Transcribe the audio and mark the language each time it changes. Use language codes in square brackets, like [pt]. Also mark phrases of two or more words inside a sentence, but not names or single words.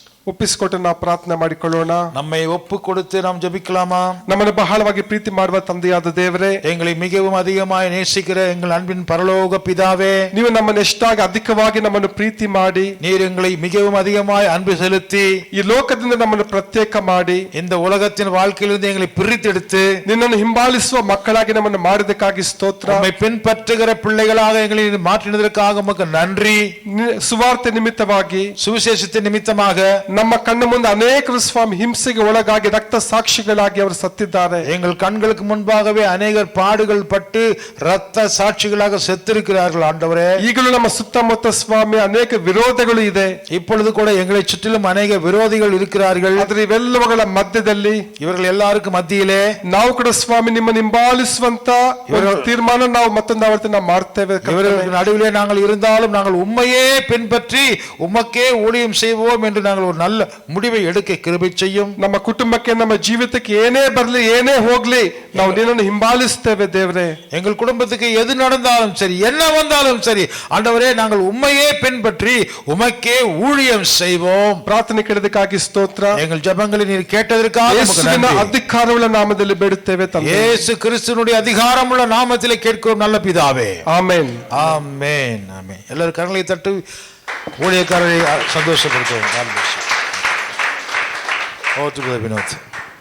[kn] ಒಪ್ಪಿಸಿಕೊಟ್ಟು ನಾವು ಪ್ರಾರ್ಥನೆ ಮಾಡಿಕೊಳ್ಳೋಣ. [ta] நம்மை ஒப்பு கொடுத்து நாம் ஜெபிக்கலாமா? [kn] ನಮ್ಮನ್ನು ಬಹಳವಾಗಿ ಪ್ರೀತಿ ಮಾಡುವ ತಂದೆಯಾದ ದೇವರೇ, [ta] எங்களை மிகவும் அதிகமாய் நேசிக்கிற எங்கள் அன்பின் பரலோக பிதாவே, [kn] ನೀವು ನಮ್ಮನ್ನು ಎಷ್ಟಾಗಿ ಅಧಿಕವಾಗಿ ನಮ್ಮನ್ನು ಪ್ರೀತಿ ಮಾಡಿ [ta] நீர் எங்களை மிகவும் அதிகமாய் அன்பு செலுத்தி [kn] ಈ ಲೋಕದಿಂದ ನಮ್ಮನ್ನು ಪ್ರತ್ಯೇಕ ಮಾಡಿ [ta] இந்த உலகத்தின் வாழ்க்கையிலிருந்து எங்களை பிரித்தெடுத்து [kn] ನಿನ್ನನ್ನು ಹಿಂಬಾಲಿಸುವ ಮಕ್ಕಳಾಗಿ ನಮ್ಮನ್ನು ಮಾಡಿದಕ್ಕಾಗಿ ಸ್ತೋತ್ರ. [ta] நம்மை பின்பற்றுகிற பிள்ளைகளாக எங்களை மாற்றினதற்காக உமக்கு நன்றி. [kn] ಸುವಾರ್ತೆ ನಿಮಿತ್ತವಾಗಿ [ta] சுவிசேஷத்தின் நிமித்தமாக [kn] ನಮ್ಮ ಕಣ್ಣು ಮುಂದೆ ಅನೇಕರು ಸ್ವಾಮಿ ಹಿಂಸೆಗೆ ಒಳಗಾಗಿ ರಕ್ತ ಸಾಕ್ಷಿಗಳಾಗಿ ಅವರು ಸತ್ತಿದ್ದಾರೆ. [ta] எங்கள் கண்களுக்கு முன்பாகவே அநேகர் பாடுகள் பட்டு ரத்த சாட்சிகளாக செத்திருக்கிறார்கள் ஆண்டவரே. [kn] ಈಗಲೂ ನಮ್ಮ ಸುತ್ತಮುತ್ತ ಸ್ವಾಮಿ ಅನೇಕ ವಿರೋಧಗಳು ಇದೆ. [ta] இப்பொழுது கூட எங்களை சுற்றிலும் அநேக விரோதிகள் இருக்கிறார்கள். [kn] ಆದ್ರೆ ಇವೆಲ್ಲವುಗಳ ಮಧ್ಯದಲ್ಲಿ [ta] இவர்கள் எல்லாருக்கும் மத்தியிலே [kn] ನಾವು ಕೂಡ ಸ್ವಾಮಿ ನಿಮ್ಮನ್ನು ಹಿಂಬಾಲಿಸುವಂತ ಒಂದು ತೀರ್ಮಾನ ನಾವು ಮತ್ತೊಂದು ಆವರ್ತಿ ನಾವು ಮಾಡ್ತೇವೆ. [ta] இவர்களுக்கு நடுவிலே நாங்கள் இருந்தாலும் நாங்கள் உம்மையே பின்பற்றி உமக்கே ஊழியம் செய்வோம் என்று நாங்கள் ஒரு நல்ல முடிவை எடுக்க கிருபை செய்யும். [kn] ನಮ್ಮ ಕುಟುಂಬಕ್ಕೆ ನಮ್ಮ ಜೀವಿತಕ್ಕೆ ಏನೇ ಬರಲಿ ಏನೇ ಹೋಗ್ಲಿ ನಾವು ನಿನ್ನನ್ನು ಹಿಂಬಾಲಿಸ್ತೇವೆ ದೇವರೇ. [ta] எங்கள் குடும்பத்துக்கு எது நடந்தாலும் சரி, என்ன வந்தாலும் சரி ஆண்டவரே, நாங்கள் உம்மையே பின்பற்றி உமக்கே ஊழியம் செய்வோம். [kn] ಪ್ರಾರ್ಥನೆ ಕೇಳಿದಕ್ಕಾಗಿ ಸ್ತೋತ್ರ. [ta] எங்கள் ஜெபங்களை நீர் கேட்டதற்காக உமக்கு [kn] ಯೇಸುವಿನ [ta] நன்றி. [kn] ಅಧಿಕಾರವುಳ್ಳ ನಾಮದಲ್ಲಿ ಬೇಡುತ್ತೇವೆ ತಂದೆ. [ta] இயேசு கிறிஸ்துவினுடைய அதிகாரமுள்ள நாமத்திலே கேட்கிறோம் நல்ல பிதாவே. [kn] ಆಮೆನ್. [ta] ஆமென். ஆமென். எல்லாரும் கரங்களை தட்டி ஊழியக்காரரை சந்தோஷப்படுத்துவோம். [en] God bless you. Over to Brother Vinod.